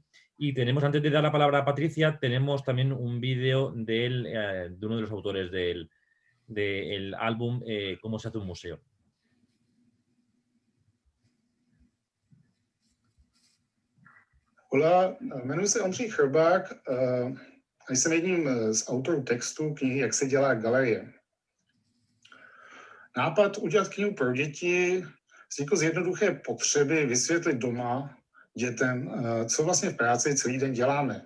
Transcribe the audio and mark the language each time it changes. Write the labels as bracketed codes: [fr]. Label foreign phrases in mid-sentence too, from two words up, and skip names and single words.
[es] Y tenemos, antes de dar la palabra a Patricia, tenemos también un vídeo de uno de los autores del álbum Cómo se hace un museo. Hola, [cs] jmenuji se Ondřej Chrbák a jsem jedním z autorů textu knihy Jak se dělá galerie. Nápad udělat knihu pro děti vznikl z jednoduché potřeby vysvětlit doma dětem, co vlastně v práci celý den děláme.